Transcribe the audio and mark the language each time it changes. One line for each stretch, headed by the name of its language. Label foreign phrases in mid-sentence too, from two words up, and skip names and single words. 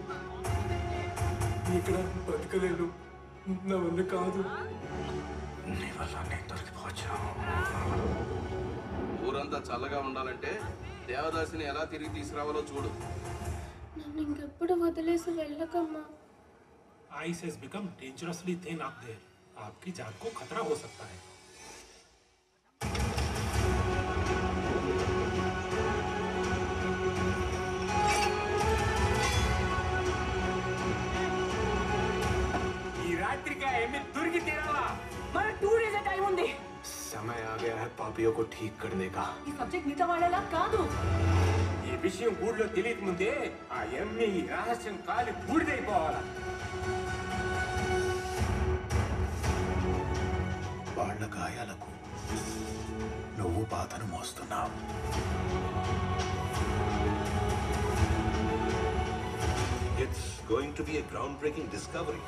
Telugu: ఇక్కడ బతకలేను, నా వల్ల కాదు. నీ వల్ల నేను దొరికిపోవచ్చాను. ఊరంతా చల్లగా ఉండాలంటే దేవదాసిని ఎలా తిరిగి తీసుకురావాలో చూడు. నన్ను ఇంకెప్పుడు వదిలేసి వెళ్ళకమ్మా.
English: आइस has become dangerously thin up there.
Hindi: आपकी जान को खतरा हो सकता है.
Telugu: టైం ఉంది.
Hindi: समय आ गया है पापियों को ठीक करने का.
Telugu: ఈ సబ్జెక్ట్ మిగతా వాళ్ళలా కాదు. ఈ విషయం ఊళ్ళో తెలియక ముందే ఆ ఎమ్మె ఈ రహస్యం కాలి బూడిదైపోవాలా. వాళ్ళ గాయాలకు నువ్వు బాధను మోస్తున్నావు.
English: It's going to be a groundbreaking discovery.